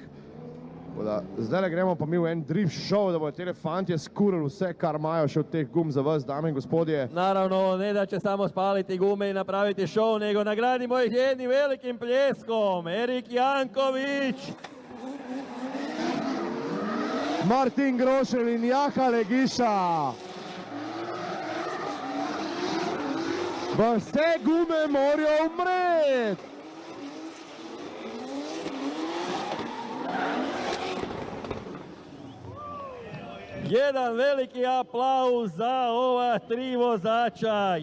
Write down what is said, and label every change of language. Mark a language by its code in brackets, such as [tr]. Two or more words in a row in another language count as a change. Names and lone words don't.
[sl] Zdaj gremo pa mi v en drift show, da bodo te fantje skurili vse, kar imajo še od teh gum za vas, dame in gospodje. [hr] Naravno, ne da će samo spaliti gume i napraviti show, nego nagradimo ih jednim velikim pljeskom. Erik Janković. [sl] Martin Grošelj in Jaha Legiša. Vse gume morajo umreti! [hr] Jedan veliki aplauz za ova tri vozača.